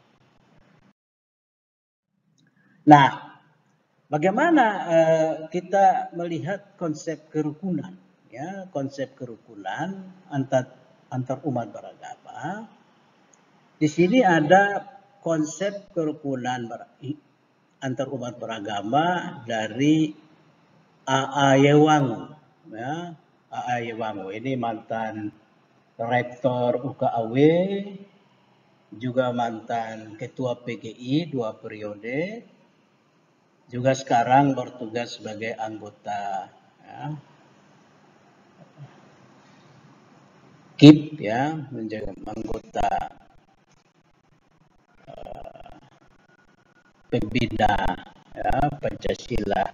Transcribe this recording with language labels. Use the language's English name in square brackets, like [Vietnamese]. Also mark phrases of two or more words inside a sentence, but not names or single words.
[Indonesian] Nah, bagaimana kita melihat konsep kerukunan, ya, konsep kerukunan antar umat beragama? Di sini ada konsep kerukunan antar umat beragama dari A.A. Yewangu, ya. A.A. Yewangu ini mantan rektor UKAW, juga mantan ketua PGI 2 periode, juga sekarang bertugas sebagai anggota, ya, KIP, ya, menjadi anggota pembina, ya, Pancasila.